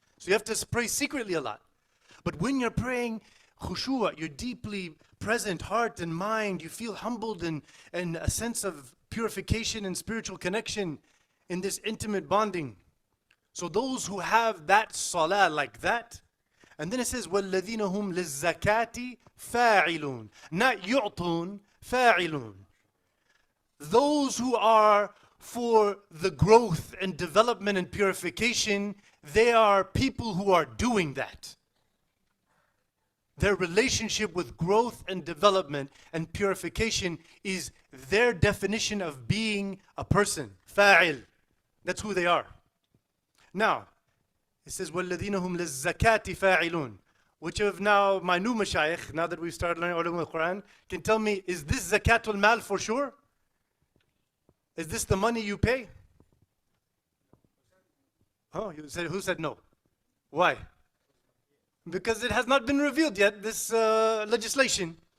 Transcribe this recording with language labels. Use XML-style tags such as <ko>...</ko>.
<en>So you have to pray secretly a lot. But when you're praying khushu', you're deeply present, heart and mind, you feel humbled and a sense of purification and spiritual connection in this intimate bonding. So those who have that salah like that, and then it says,</en> <ar>وَالَّذِينَ هُمْ لِلزَّكَاةِ فَاعِلُونَ.</ar> <en>Not</en> <ar>يُعْطُونَ, فَاعِلُونَ.</ar> <en>Those who are for the growth and development and purification, they are people who are doing that. Their relationship with growth and development and purification is their definition of being a person. Fa'il. That's who they are. Now, it says,</en> <ar>وَالَّذِينَ هُمْ لِلزَّكَاةِ فَاعِلُونَ.</ar> <en>Which of now, my new mashayikh, now that we've started learning Ulum al-Quran, can tell me, is this zakatul mal for sure? Is this the money you pay? Oh, who said no? Why? Because it has not been revealed yet, this legislation.</en>